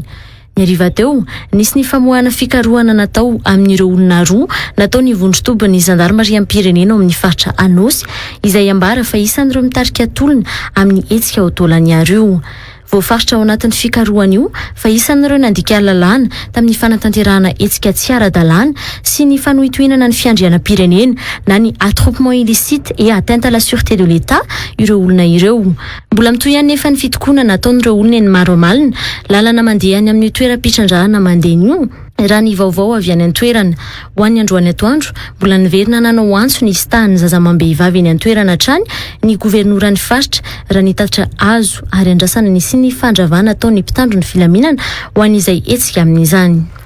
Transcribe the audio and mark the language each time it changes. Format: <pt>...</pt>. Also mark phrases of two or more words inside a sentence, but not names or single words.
<mg>Ny ariva teo nisy ny famoahana fikarohana natao amin'ireo olona roa natao ny vondrotoban'ny zandarmariam-pirenena ao amin'ny faritra Anosy izay ambara fa isan'ireo mitarika tolona amin'ny hetsika ao taolany io. Voafaritra ao anatin'ny fikarohana io fa isan'ireo nandika lalàna tamin'ny fanatanterahana hetsika tsy ara-dalàna sy ny fanohitohinana ny fiandrianam-pirenena na ny</mg> <fr>attroupement illicite et atteinte à la sûreté de l'État</fr> <mg>ireo olona ireo. Mbola mitohy ihany nefa ny fitokonana nataon'ireo olona eny maro amalina lalana mandeha any amin'ny toeram-pitrandrahana mandeha io raha ny vaovao avy any an-toerana. Ho an'ny androany atoandro mbola niverina nanao antso ny stahany zazamam-behivavy eny an-toerana hatrany ny governoran'ny faritra raha ny tatitra azo ary andrasana ny sy ny fandravana ataony mpitandro ny filaminana ho an'izay hetsika amin'izany.</mg>